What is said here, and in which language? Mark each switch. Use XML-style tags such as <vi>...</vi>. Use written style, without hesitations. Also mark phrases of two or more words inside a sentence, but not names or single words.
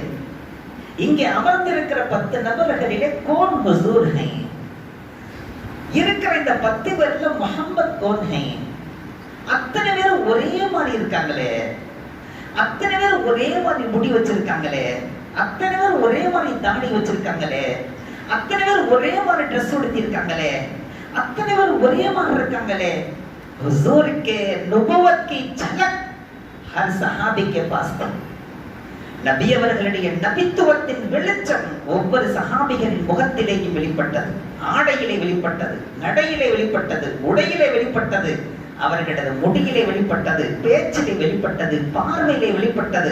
<ta>இங்கே அமர்ந்திருக்கிற 10 நபர்களிலே</ta> <hi>कौन हुज़ूर है,</hi> <ta>இருக்கிற இந்த 10 பேர்ல</ta> <hi>मुहम्मद कौन है.</hi> <ta>அத்தனை பேரும் ஒரே மாதிரி இருக்காங்களே, அத்தனை பேர் ஒரே மாதிரி முடி வச்சிருக்காங்களே, அத்தனை பேர் ஒரே மாதிரி தாடி வச்சிருக்காங்களே, அத்தனை பேர் ஒரே மாதிரி ட்ரெஸ் உடுத்தி இருக்காங்களே, அத்தனை பேர் ஒரே மாதிரி இருக்காங்களே.</ta> <hi>हुजूर के नबुवत की झलक हर सहाबी के पास था.</hi> <ta>நபி அவர்களுடைய நபித்துவத்தின் வெளிச்சம் ஒவ்வொரு சஹாபிகளின் முகத்திலேயும் வெளிப்பட்டது, ஆடையிலே வெளிப்பட்டது, நடையிலே வெளிப்பட்டது, உடையிலே வெளிப்பட்டது, அவர்களது முடியிலே வெளிப்பட்டது, பேச்சிலே வெளிப்பட்டது, பார்வையிலே வெளிப்பட்டது.</ta>